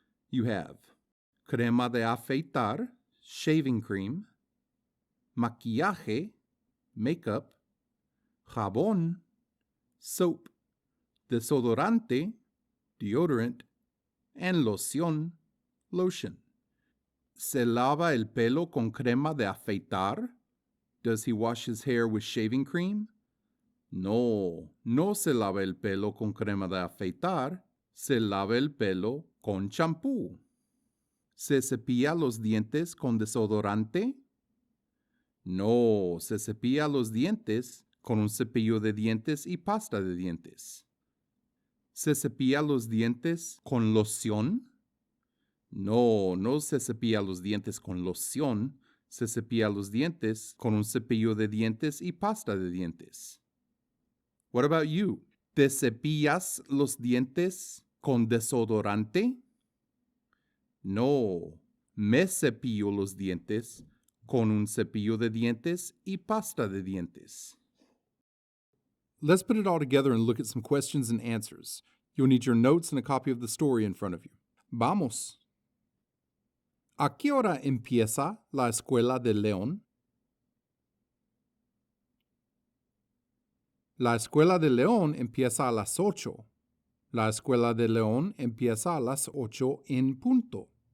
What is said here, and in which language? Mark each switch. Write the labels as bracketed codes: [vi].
[en] You have crema de afeitar, shaving cream, maquillaje, makeup, jabón, soap, desodorante, deodorant, and loción, lotion. [es] ¿Se lava el pelo con crema de afeitar? [en] Does he wash his hair with shaving cream? [es] No, no se lava el pelo con crema de afeitar, se lava el pelo con champú. ¿Se cepilla los dientes con desodorante? No, se cepilla los dientes con un cepillo de dientes y pasta de dientes. ¿Se cepilla los dientes con loción? No, no se cepilla los dientes con loción, se cepilla los dientes con un cepillo de dientes y pasta de dientes. [en] What about you? [es] ¿Te cepillas los dientes con desodorante? No, me cepillo los dientes con un cepillo de dientes y pasta de dientes. [en] Let's put it all together and look at some questions and answers. You'll need your notes and a copy of the story in front of you. [es] Vamos. ¿A qué hora empieza la escuela de León? La escuela de León empieza a las 8. La escuela de León empieza a las 8 en punto.